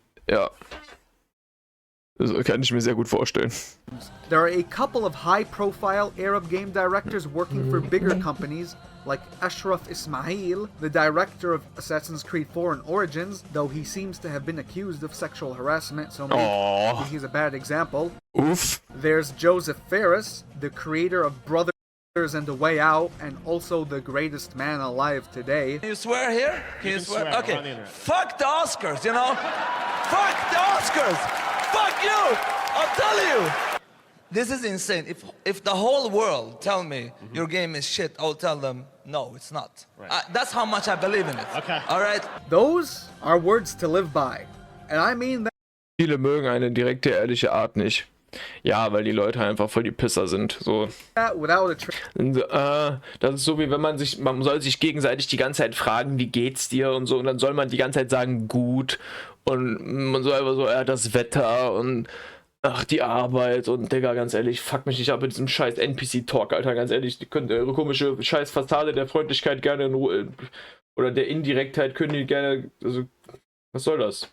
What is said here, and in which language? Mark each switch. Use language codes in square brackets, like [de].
[de] Ja. Also, kann ich mir sehr gut vorstellen. [en] There are a couple of high-profile Arab game directors working for bigger companies, like Ashraf Ismail, the director of Assassin's Creed 4 and Origins, though he seems to have been accused of sexual harassment, so maybe he's a bad example. Oof. There's Joseph Ferris, the creator of Brothers and A Way Out, and also the greatest man alive today. Can you swear here? Can you swear? swear on the Okay. internet. Fuck the Oscars, you know? Fuck the Oscars! Fuck you! I'll tell you! This is insane. If the whole world tell me your game is shit, I'll tell them, no, it's not. Right. That's how much I believe in it. Okay. All right? Those are words to live by. And I mean [de] Viele mögen eine direkte, ehrliche Art nicht. Ja, weil die Leute einfach voll die Pisser sind. So. [en] that without a [de] Und, das ist so wie wenn man soll sich gegenseitig die ganze Zeit fragen, wie geht's dir und so, und dann soll man die ganze Zeit sagen, gut. Und man so einfach so, ja, das Wetter und ach, die Arbeit und Digga, ganz ehrlich, fuck mich nicht ab mit diesem scheiß NPC-Talk, Alter, ganz ehrlich, die könnt eure komische scheiß Fassade der Freundlichkeit gerne in Ruhe, oder der Indirektheit könnt ihr gerne, also, was soll das?